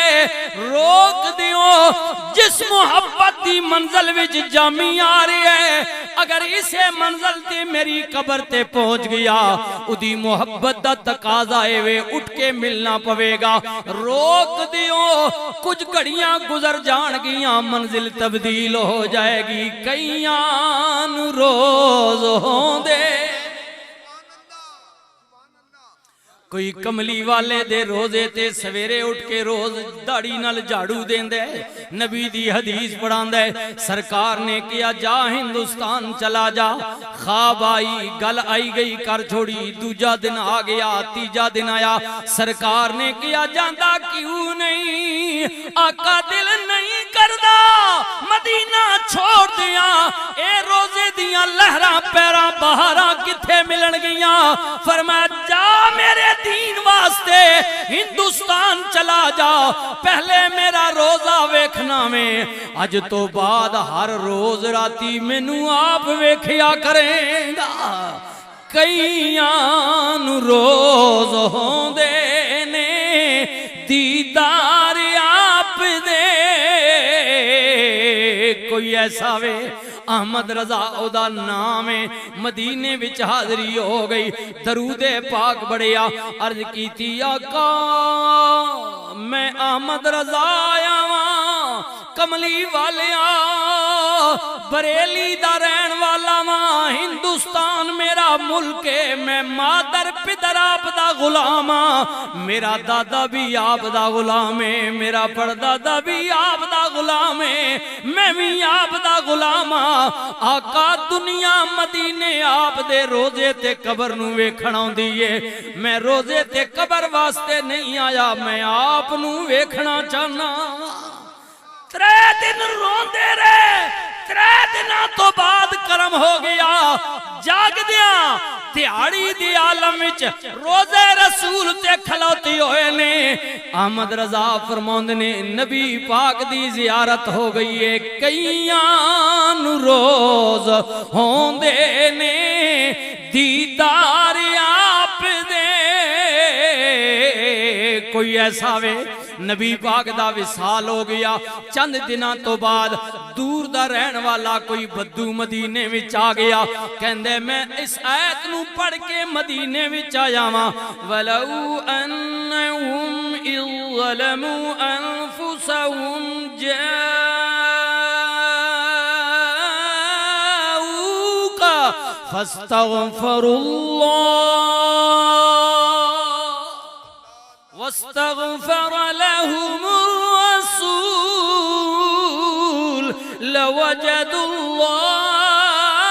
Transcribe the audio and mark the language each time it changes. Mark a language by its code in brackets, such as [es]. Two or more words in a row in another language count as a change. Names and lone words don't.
[pa] روک دیو جس محبت دی منزل وچ جامی آ رہی ہے, اگر اسے منزل تے میری قبر تے پہنچ گیا ادھی محبت دا تقاضا ہے وے اٹھ کے ملنا پوے گا. روک دیو, کچھ گھڑیاں گزر جان گیاں منزل تبدیل ہو جائے گی. کئیاں روز ہوندے, کوئی کملی والے دے روزے تے سویرے اٹھ کے روز داڑھی نال جھاڑو دیندے, نبی دی حدیث پڑھاندے. سرکار نے کیا جا ہندوستان چلا جا, خواب آئی گل آئی گئی کر چھوڑی, دوجا دن آ گیا تیجا دن آیا. سرکار نے کیا جاندہ کیوں نہیں؟ آقا دل نہیں کردہ مدینہ چھوڑ دیا, اے روزے دیاں لہراں پیراں بہاراں کتھے ملن گیاں. فرمایا جا میرے دین واسطے ہندوستان چلا جا, پہلے میرا روزہ ویکھنا میں, اج تو بعد ہر روز راتی مینوں آپ ویکھیا کریں گا. کئیاں روز ہوندے نے دیدار آپ دے, کوئی ایسا وے احمد رضا او دا نام ہے, مدینے وچ حاضری ہو گئی, درود پاک بڑھیا, عرض کیتی آقا میں احمد رضا آیا وہاں, کملی والیا بریلی دا رہن والا وہاں, ہندوستان میرا ملک ہے, میں مادر پدر آپ دا غلام ہاں, میرا دادا بھی آپ دا غلام ہے, میرا پردادا بھی آپ دا غلام ہے, میں بھی آپ دا غلام ہاں. آقا دنیا مدینے آپ دے روزے تے قبر نو ویکھن آوندی ہے, میں روزے تے قبر واسطے نہیں آیا, میں آپ نو ویکھنا چاہنا. 3 دن روندے رہے, 3 دنوں تو بعد کرم ہو گیا, جاگ دیاں دیہاڑی دی عالم وچ روزے رسول تے کھلوتی ہوئے نے. احمد رضا فرماندے نے نبی پاک دی زیارت ہو گئی ہے, کئیاں روز ہوندے نے دیدار آپ دے. کوئی ایسا وے نبی پاک دا وصال ہو گیا, چند دنوں تو بعد دور دا رہن والا کوئی بدو مدینے وچ آ گیا, کہندے میں اس آیت نو پڑھ کے مدینے وچ آیا واں. [ar] وَلَوْ أَنَّهُمْ إِذْ ظَلَمُوا أَنفُسَهُمْ جَاءُوكَ فَاسْتَغْفَرُوا اللَّهَ واستغفر لهم الرسول لوجدوا الله